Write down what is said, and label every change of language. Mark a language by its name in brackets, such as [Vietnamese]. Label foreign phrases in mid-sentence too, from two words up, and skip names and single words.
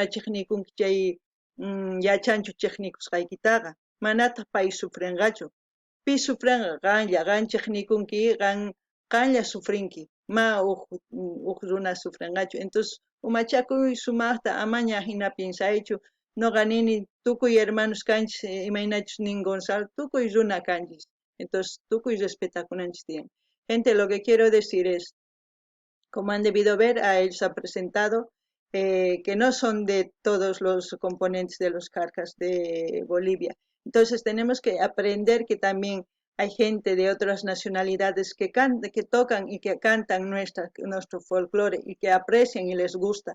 [Quechua] chiqnikunki chay yachanchu chiqnikusqaykitaqa manataq pay sufrinqachu pi sufrinqa qan chiqnikunki qanlla sufrinki ma uq runa sufrinqachu entonces umachakuy sumaqta amaña hina piensaychu noqa nini tukuy hermanos kanchis imaynachus nin Gonzalo tukuy runa kanchis entonces tukuy respetakunanchis tiyan. [Spanish] Gente, lo que quiero decir es, como han debido ver, a él se ha presentado que no son de todos los componentes de los Carcas de Bolivia. Entonces tenemos que aprender que también hay gente de otras nacionalidades que tocan y que cantan nuestro folclore y que aprecian y les gusta.